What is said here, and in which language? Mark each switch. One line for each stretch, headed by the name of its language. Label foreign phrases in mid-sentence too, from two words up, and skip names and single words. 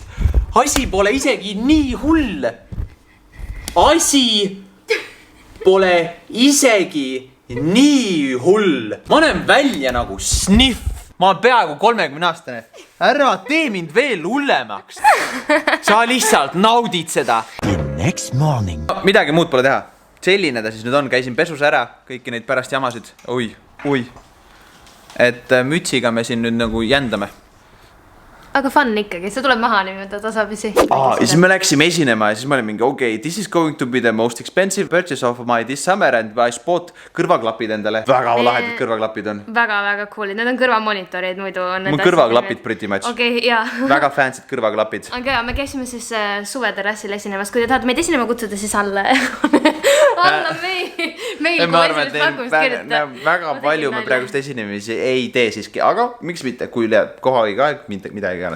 Estonian: Asi pole isegi nii hull. Asi pole isegi nii hull. Ma olen välja nagu sniff. Ma olen peaaegu 30-aastane. Ära tee mind veel hullemaks. Sa lihtsalt naudid seda.
English: Next morning.
Estonian: Midagi muud pole teha. Selline ta siis nüüd on, käisin pesus ära kõiki neid pärast jamasid. Ui. Et mütsiga me siin nüüd nagu jändame. Aga fun ikkagi, see tuleb maha niimoodi tasapisi. Ja siis me läksime esinema ja siis ma olin mingi
English: okay, this is going to be the most expensive purchase of my this summer and I bought
Estonian: kõrvaklapid endale. Väga lahedad kõrvaklapid on. Väga coolid, need on kõrvamonitorid muidu. Mu kõrvaklapid
English: pretty much.
Estonian: Okei, jaa. Väga fancy'd kõrvaklapid. Aga me käisime siis suveterrassil esinemas. Kui te tahate meid esinema kutsuda, siis alla meil Ma arvan, et väga palju me praegust esinemisi ei tee siiski. Aga miks mitte, kui läheb kohagi ka midagi iganes.